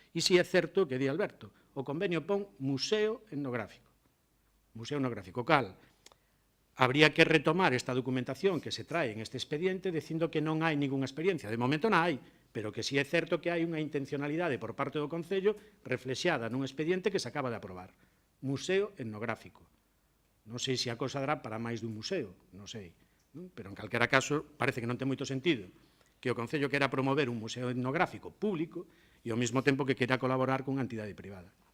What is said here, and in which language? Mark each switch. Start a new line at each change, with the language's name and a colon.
Galician: E si é certo que di Alberto, o convenio pon museo etnográfico. Museo etnográfico, cal?
Spanish: Habría que retomar esta documentación que se trae en este expediente
Galician: dicindo que non hai
Spanish: ninguna experiencia.
Galician: De momento non hai, pero que si é certo que hai unha intencionalidade por parte do Concello reflexada nun expediente que se acaba de aprobar. Museo etnográfico. Non sei se a cosa dará para máis dun museo, non sei. Pero, en calquera caso, parece que non ten moito sentido que o Concello quera promover un museo etnográfico público e ao mesmo tempo que quera colaborar con unha entidade privada.